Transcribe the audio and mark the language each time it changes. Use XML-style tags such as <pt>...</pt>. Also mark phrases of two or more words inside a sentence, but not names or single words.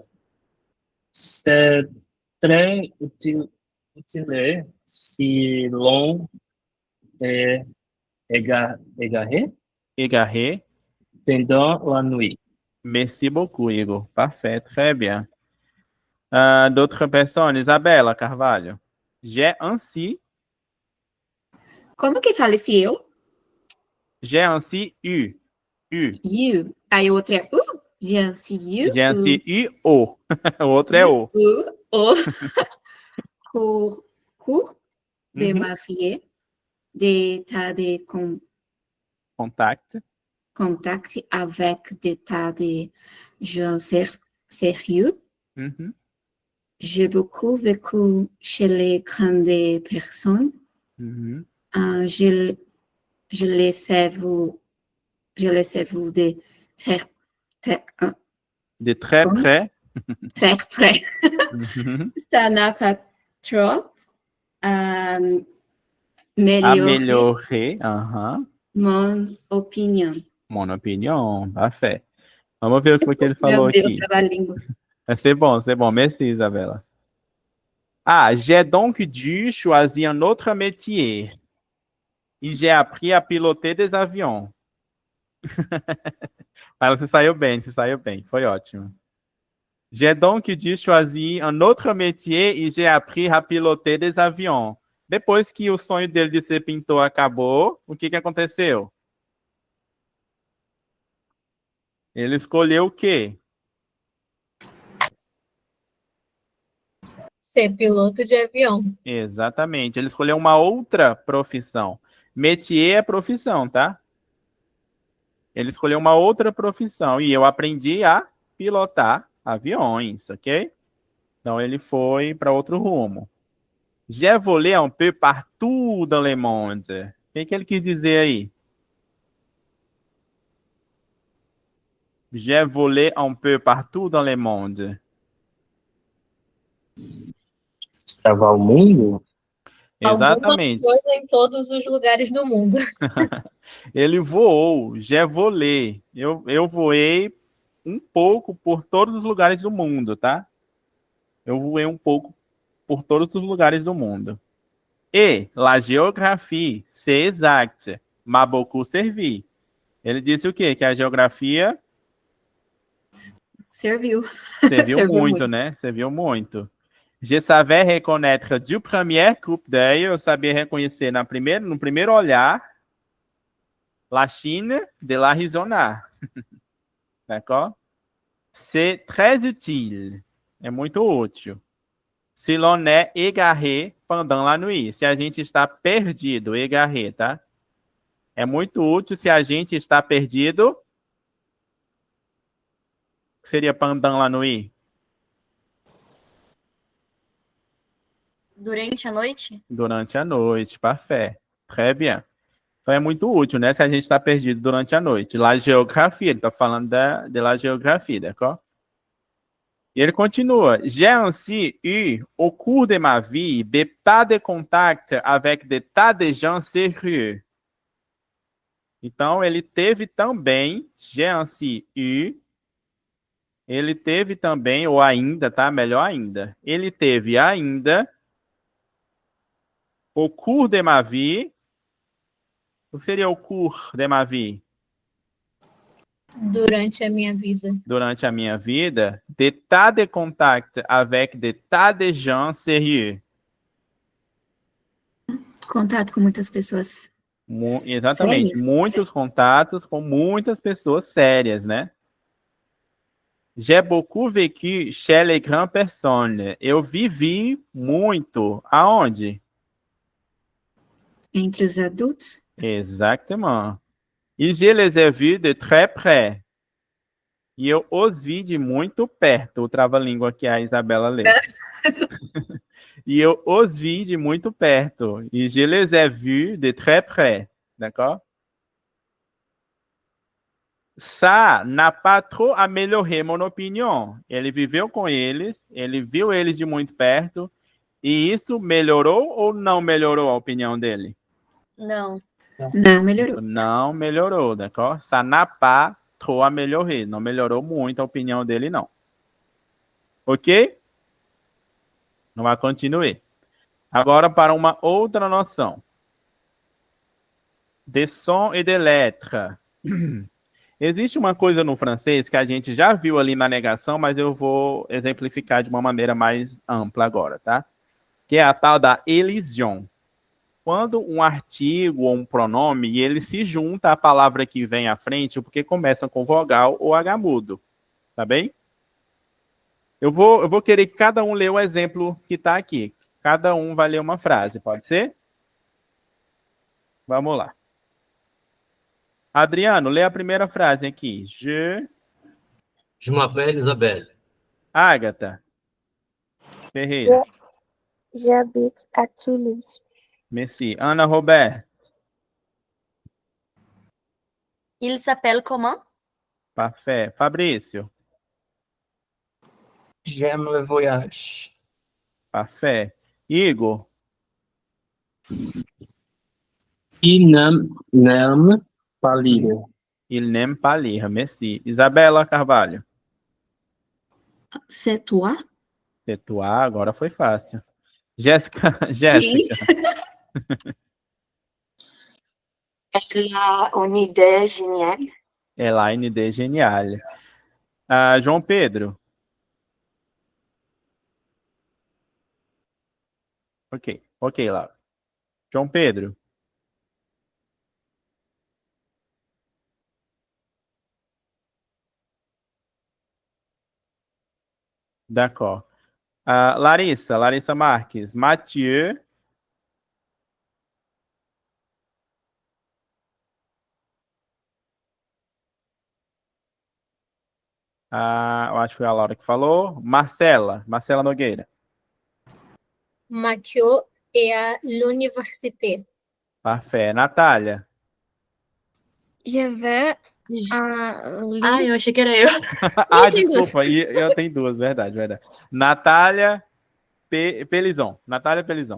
<fr>C'est très utile si l'on est égaré pendant la nuit. Merci beaucoup, Igor. Parfait, très bien. D'autres personnes, Isabela Carvalho. J'ai ainsi.</fr> <pt>Como que fala esse eu?</pt> <fr>J'ai ainsi eu.</fr> <pt>You. Aí o outro é u.</pt> <fr>J'ai ainsi you. J'ai ainsi eu o.</fr> <pt>O outro é o. O.</pt> <fr>Cours de ma vie, d'état de contact avec d'état de gens sérieux. J'ai beaucoup vécu chez les grandes personnes. Je les sais vous de très près. Très près. Ça n'a pas trop amélioré mon opinion. Mon opinion, parfait.</fr> <pt>Vamos ver o que foi que ele falou aqui.</pt> <fr>C'est bon. Merci, Isabela. J'ai donc dû choisir un autre métier. E j'ai appris à piloter des avions.</fr> <pt>Mas você saiu bem. Foi ótimo.</pt> <fr>J'ai donc dû choisir un autre métier e j'ai appris à piloter des avions.</fr> <pt>Depois que o sonho dele de ser pintor acabou, o que aconteceu? Ele escolheu o quê? Ser piloto de avião. Exatamente. Ele escolheu uma outra profissão. Métier é profissão, tá? Ele escolheu uma outra profissão e eu aprendi a pilotar aviões, ok? Então ele foi para outro rumo.</pt> <fr>J'ai volé un peu partout dans le monde.</fr> <pt>O que ele quis dizer aí?</pt> <fr>J'ai volé un peu partout dans le monde.</fr> <pt>Estava o mundo? Exatamente. Alguma coisa em todos os lugares do mundo. Ele voou.</pt> <fr>J'ai volé.</fr> <pt>Eu voei um pouco por todos os lugares do mundo, tá? Eu voei um pouco por todos os lugares do mundo.</pt> <fr>E la géographie, c'est exact. M'a beaucoup servi.</fr> <pt>Ele disse o quê? Que a geografia serviu muito, né? Serviu muito.</pt> <fr>Je savais reconnaître du premier coup d'œil.</fr> <pt>Eu sabia reconhecer no primeiro olhar</pt> <fr>la Chine de l'Arizona. D'accord? C'est très utile.</fr> <pt>É muito útil.</pt> <fr>Si l'on est égaré pendant la nuit.</fr> <pt>Se a gente está perdido, égaré, tá? É muito útil se a gente está perdido. O que seria</pt> <fr>pendant la nuit?</fr> <pt>Durante a noite? Durante a noite,</pt> <fr>parfait. Très bien.</fr> <pt>Então é muito útil, né? Se a gente está perdido durante a noite.</pt> <fr>La géographie,</fr> <pt>ele está falando</pt> <fr>de la géographie, d'accord?</fr> <pt>E ele continua.</pt> <fr>J'ai ainsi eu, au cours de ma vie, des tas de contacts avec des tas de gens sérieux.</fr> <pt>Então, ele teve também,</pt> <fr>j'ai ainsi eu,</fr> <pt>ele teve também, ou ainda, tá? Melhor ainda. Ele teve ainda,</pt> <fr>au cours de ma vie.</fr> <pt>O que seria o</pt> <fr>cours de ma vie?</fr> <pt>Durante a minha vida. Durante a minha vida,</pt> <fr>d'état de contact avec des tas de gens sérieux.</fr> <pt>Contato com muitas pessoas. Exatamente, sérias. muitos contatos com muitas pessoas sérias, né?</pt> <fr>J'ai beaucoup vécu chez les grandes personnes.</fr> <pt>Eu vivi muito. Aonde? Entre os adultos.</pt> <fr>Exactement. E je les ai vus de très près.</fr> <pt>E eu os vi de muito perto. O trava-língua que a Isabela leu. E eu os vi de muito perto.</pt> <fr>E je les ai vus de très près. D'accord? Ça n'a pas trop amélioré mon opinion.</fr> <pt>Ele viveu com eles, ele viu eles de muito perto, e isso melhorou ou não melhorou a opinião dele? Não. Não melhorou. Não melhorou,</pt> <fr>d'accord? Ça n'a pas trop amélioré.</fr> <pt>Não melhorou muito a opinião dele, não.</pt> <fr>Ok? On va continuer.</fr> <pt>Agora para uma outra noção.</pt> <fr>De sons et de lettres.</fr> <pt>Existe uma coisa no francês que a gente já viu ali na negação, mas eu vou exemplificar de uma maneira mais ampla agora, tá? Que é a tal da elision. Quando um artigo ou um pronome, ele se junta à palavra que vem à frente, porque começa com vogal ou H mudo, tá bem? Eu vou querer que cada um lê o exemplo que está aqui. Cada um vai ler uma frase, pode ser? Vamos lá. Adriano, lê a primeira frase aqui.</pt> <fr>Je m'appelle Isabelle. Agatha. Ferreira. J'habite à Toulouse. Merci. Ana Roberto. Il s'appelle comment? Parfait. Fabrício. J'aime le voyage. Parfait. Igor. Il n'aime pas lire. Il n'aime pas lire. Merci. Isabela Carvalho. C'est toi? C'est toi.</fr> <pt>Agora foi fácil. Jéssica. Jéssica.</pt> <fr>Elle a une idée géniale. Ela a une idée géniale. João Pedro. Ok, Laura. João Pedro. D'accord. Larissa Marques. Mathieu.</fr> <pt>Eu acho que foi a Laura que falou. Marcela Nogueira.</pt> <fr>Mathieu est à l'université. Parfait. Natália. Je vais à</fr> <pt>eu achei que era eu. Desculpa. Eu tenho duas, verdade. Natália Pelizon. Natália Pelizon.</pt>